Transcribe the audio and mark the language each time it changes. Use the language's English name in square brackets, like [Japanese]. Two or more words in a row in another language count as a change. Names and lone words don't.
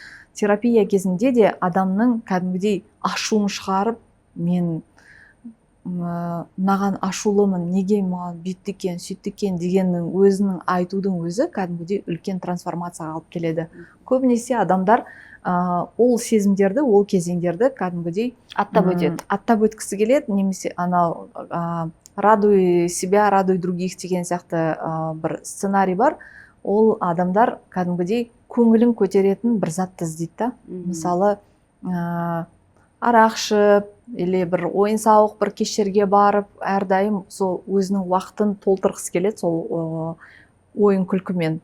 [Kazakh] Терапия кезінде де адамның кәдімгідей ашуын шығарып, мен маған ашулымын, неге маған бүйтті екен, сөйтті екен дегеннің өзінің айтудың өзі кәдімгідей үлкен трансформацияға алып келеді. Көбінесе адамдар ол сезімдерді, ол кезеңдерді кәдімгідей аттап өтеді. аттап өткісі келеді, немесе анау [Russian] радуй себя, радуй других [Kazakh] деген сияқты бір сценарий бар. Ол адамдар кәдімгідей көңілін көтеретін бір затты іздейді да. Мысалы арақ ішіп или бір ойын сауық бір кештерге барып, әрдайым сол өзінің уақытын толтырғысы келеді сол ойын күлкімен.